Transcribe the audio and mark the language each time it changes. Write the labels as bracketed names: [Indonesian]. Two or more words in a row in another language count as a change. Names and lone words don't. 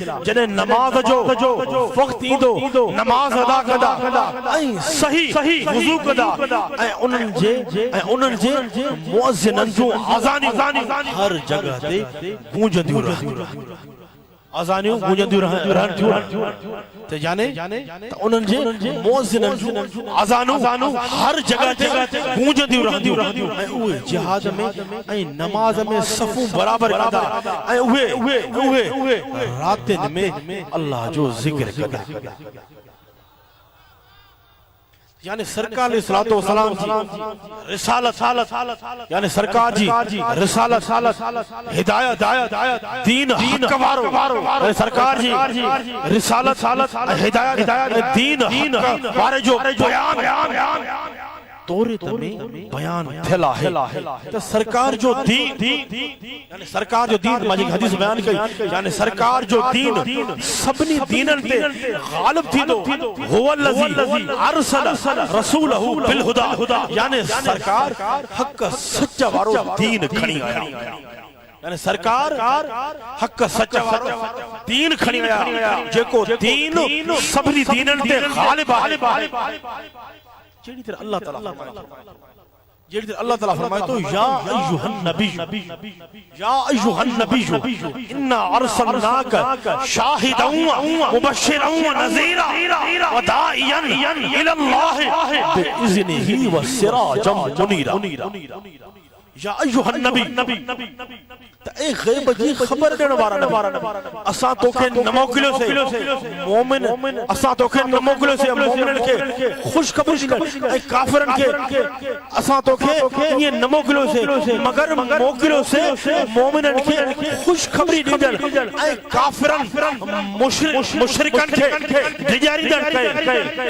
[Sindhi] जॾहिं नमाज जो वक्त ईंदो, नमाज अदा कंदा ऐं सही वुज़ू कंदा, ऐं उन्हनि जे मुअज़्ज़िननि जूं आज़ानियूं हर जगह ते गूंजंदियूं रहंदियूं, आज़ानियूं गूंजंदियूं रहंदियूं। तो जाने तो उन्हनि जे मुअज़्ज़िननि जूं आज़ानूं हर जगह ते गूंजंदियूं रहंदियूं, ऐं उहे जिहाद में ऐं नमाज में सफ़ूं बराबर कंदा, ऐं उहे रातिन में अल्लाह जो ज़िक्र कंदा। यानी सरकार [Arabic] عليه الصلاة والسلام [Sindhi] जी रिसालत, यानी सरकार जी रिसालत, हिदायत, दीन हक वारो, सरकार जी रिसालत, हिदायत, दीन हक वारे जो बयान तौरात में बयान थियल आहे। तो सरकार जो दीन, यानी सरकार जो दीन, मां हदीस बयान कई, यानी सरकार जो दीन सभिनी दीननि ते गालिब थींदो। [Arabic] هو الذي أرسل رسوله بالهدى, [Sindhi] यानी सरकार हक सच वारो दीन खणी आया, यानी सरकार हक सच वारो दीन खणी आया, जेको दीन सभिनी दीननि ते गालिब आहे। जेड़ी तरह अल्लाह ताला फरमाए तो [Arabic] يا أيها النبي إنا أرسلناك شاهدا ومبشرا ونذيرا وداعيا إلى الله بإذنه وسراجا منيرا. يا أيها النبي, [Sindhi] त ए गैब जी खबर देण वारा असां तोखे न मोकिलियो से मोमिन, असां तोखे न मोकिलियो से मोमिननि खे खुशखबरी ॾियण, ऐं काफ़िरनि खे असां तोखे ईअं न मोकिलियो से, मगर मोकिलियो से मोमिननि खे खुशखबरी ॾींदड़, ऐं काफ़िरनि मुशरिकनि खे डिॼारींदड़ कए।